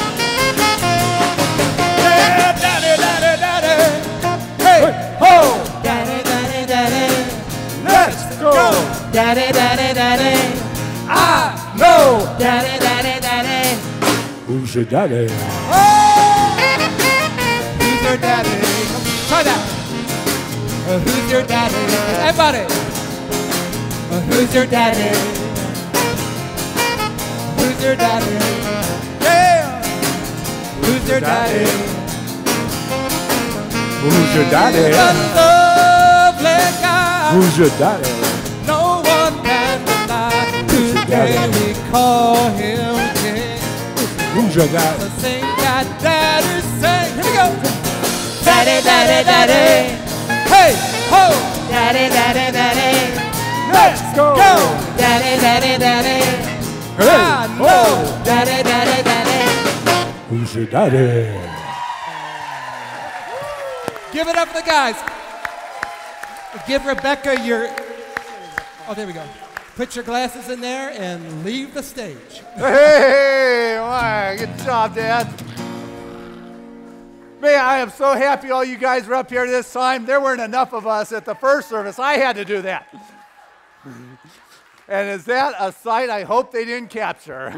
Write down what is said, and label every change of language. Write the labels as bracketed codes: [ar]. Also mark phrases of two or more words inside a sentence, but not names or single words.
[en] Yeah, daddy, daddy, daddy. Hey, ho. Daddy, daddy, daddy. Let's go. Daddy, daddy, daddy. I know. Daddy, daddy, daddy. Who's your daddy? Oh! Who's your daddy? Try that. Who's your daddy? Everybody. Who's your daddy? Who's your daddy? Yeah. Who's your daddy? Who's your daddy? He's a lovely guy. Who's your daddy? No one can deny. Today we call him King. Who's your daddy? So sing that daddy, sing. Here we go. Daddy, daddy, daddy. Hey, ho. Daddy, daddy, daddy. Let's go. Daddy, daddy, daddy. Hey, I know. Daddy, daddy, daddy. Who's your daddy? Give it up for the guys. Give Rebecca your... Oh, there we go. Put your glasses in there and leave the stage. Hey, my, good job, Dad. Man, I am so happy all you guys were up here this time. There weren't enough of us at the first service. I had to do that. And is that a sight I hope they didn't capture?